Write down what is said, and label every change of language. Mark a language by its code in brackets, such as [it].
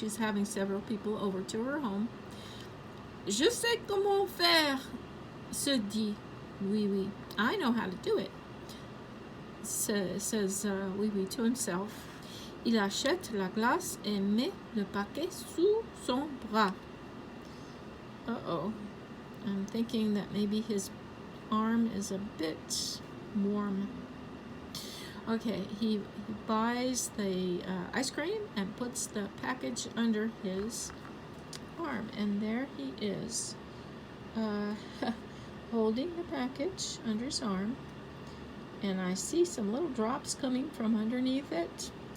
[en] She's having several people over to her home. [fr] Je sais comment faire, se dit Oui Oui. [en] I know how to do it, says Oui Oui to himself. [fr] Il achète la glace et met le paquet sous son bras. Uh-oh. [en] I'm thinking that maybe his arm is a bit warm. Okay, he buys the ice cream and puts the package under his arm, and there he is, holding the package under his arm, and I see some little drops coming from underneath it.